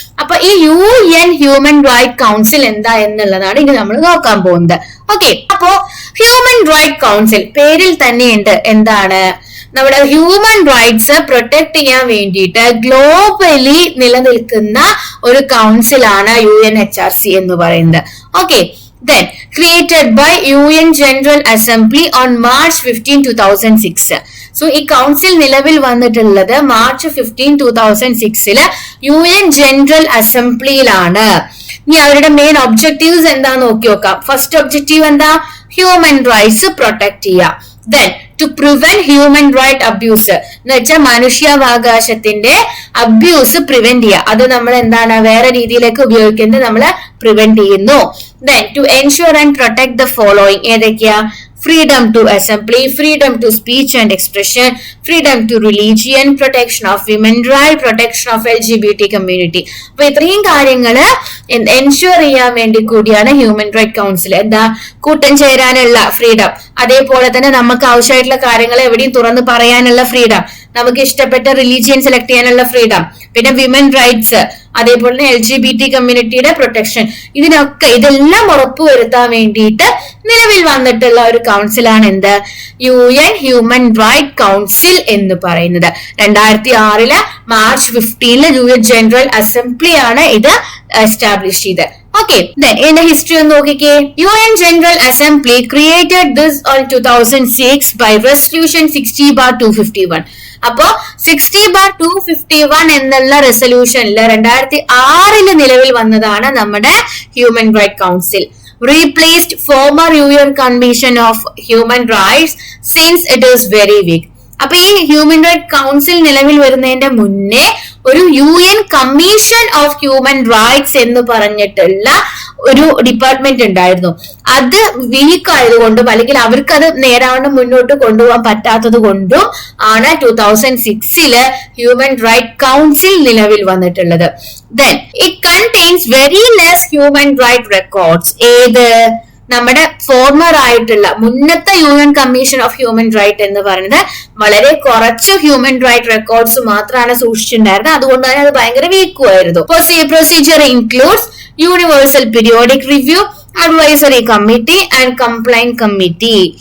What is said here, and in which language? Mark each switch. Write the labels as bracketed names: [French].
[Malayalam] അപ്പൊ ഈ UN human right council എന്താ എന്നുള്ളതാണ് ഇനി നമ്മൾ നോക്കാൻ പോകുന്നത്. ഓക്കെ, അപ്പോ ഹ്യൂമൻ റൈറ്റ് കൗൺസിൽ പേരിൽ തന്നെയുണ്ട് എന്താണ്? നമ്മുടെ ഹ്യൂമൻ റൈറ്റ്സ് പ്രൊട്ടക്ട് ചെയ്യാൻ വേണ്ടിയിട്ട് ഗ്ലോബലി നിലനിൽക്കുന്ന ഒരു കൗൺസിലാണ് UNHRC എന്ന് പറയുന്നത്. [English] Okay, then created by UN General Assembly on March 15, 2006. [Malayalam] So ഈ കൗൺസിൽ നിലവിൽ വന്നിട്ടുള്ളത് March 15, 2006 UN ജനറൽ അസംബ്ലിയിലാണ്. ഇനി അവരുടെ മെയിൻ ഒബ്ജക്റ്റീവ്സ് എന്താ നോക്കി നോക്കാം. ഫസ്റ്റ് ഒബ്ജക്റ്റീവ് എന്താ? ഹ്യൂമൻ റൈറ്റ്സ് പ്രൊട്ടക്ട് ചെയ്യുക. [English] then to prevent human right abuse [Malayalam] എന്ന് വെച്ചാൽ മനുഷ്യാവകാശത്തിന്റെ അബ്യൂസ് പ്രിവെന്റ് ചെയ്യുക. അത് നമ്മൾ എന്താണ് വേറെ രീതിയിലേക്ക് ഉപയോഗിക്കുന്നത് നമ്മൾ പ്രിവെന്റ് ചെയ്യുന്നു. [English] Then to ensure and protect the following. [Malayalam] ഏതൊക്കെയാ? [English] freedom to assembly, freedom to speech and expression, freedom to religion, protection of women right, protection of LGBT community. [Malayalam] അപ്പൊ ഇത്രയും കാര്യങ്ങള് എൻഷുർ ചെയ്യാൻ വേണ്ടി കൂടിയാണ് ഹ്യൂമൻ റൈറ്റ് കൗൺസിൽ. എന്താ? കൂട്ടം ചേരാനുള്ള ഫ്രീഡം, അതേപോലെ തന്നെ നമുക്ക് ആവശ്യമായിട്ടുള്ള കാര്യങ്ങൾ എവിടെയും തുറന്ന് പറയാനുള്ള ഫ്രീഡം, നമുക്ക് ഇഷ്ടപ്പെട്ട റിലീജിയൻ സെലക്ട് ചെയ്യാനുള്ള ഫ്രീഡം, പിന്നെ വിമൻ റൈറ്റ്സ്, അതേപോലെ തന്നെ LGBT കമ്മ്യൂണിറ്റിയുടെ പ്രൊട്ടക്ഷൻ. ഇതെല്ലാം ഉറപ്പുവരുത്താൻ വേണ്ടിയിട്ട് നിലവിൽ വന്നിട്ടുള്ള ഒരു കൗൺസിലാണ് എന്ത്? UN ഹ്യൂമൻ റൈറ്റ് കൗൺസിൽ എന്ന് പറയുന്നത്. 2006 March 15 UN ജനറൽ അസംബ്ലി ആണ് ഇത് എസ്റ്റാബ്ലിഷ് ചെയ്തത്. ഓക്കെ, ഇതിന്റെ ഹിസ്റ്ററി ഒന്ന് നോക്കിക്കേ. [English] UN General Assembly created this on 2006 by Resolution 60/251. [Malayalam] അപ്പോ 60/251 എന്നുള്ള റെസൊല്യൂഷനിൽ 2006 നിലവിൽ വന്നതാണ് നമ്മുടെ human right council. [English] Replaced former UN Convention of Human Rights since it is very weak. [Malayalam] അപ്പൊ ഈ ഹ്യൂമൻ റൈറ്റ് കൗൺസിൽ നിലവിൽ വരുന്നതിന്റെ മുന്നേ ഒരു UN commission of human rights എന്ന് പറഞ്ഞിട്ടുള്ള ഒരു ഡിപ്പാർട്ട്മെന്റ് ഉണ്ടായിരുന്നു. അത് വീക്ക് ആയതുകൊണ്ടും അല്ലെങ്കിൽ അവർക്ക് അത് നേരാവണ്ണം മുന്നോട്ട് കൊണ്ടുപോകാൻ പറ്റാത്തത് കൊണ്ടും ആണ് 2006 ഹ്യൂമൻ റൈറ്റ് കൗൺസിൽ നിലവിൽ വന്നിട്ടുള്ളത്. [English] Then it contains very less human right records. [Malayalam] ഏത്? നമ്മുടെ ഫോർമർ ആയിട്ടുള്ള മുന്നത്തെ UN commission of human right എന്ന് പറയുന്നത് വളരെ കുറച്ച് ഹ്യൂമൻ റൈറ്റ് റെക്കോർഡ്സ് മാത്രമാണ് സൂക്ഷിച്ചിട്ടുണ്ടായിരുന്നത്. അതുകൊണ്ട് തന്നെ അത് ഭയങ്കര വീക്കുമായിരുന്നു. [English] Procedure includes universal periodic review, advisory committee and complaint committee.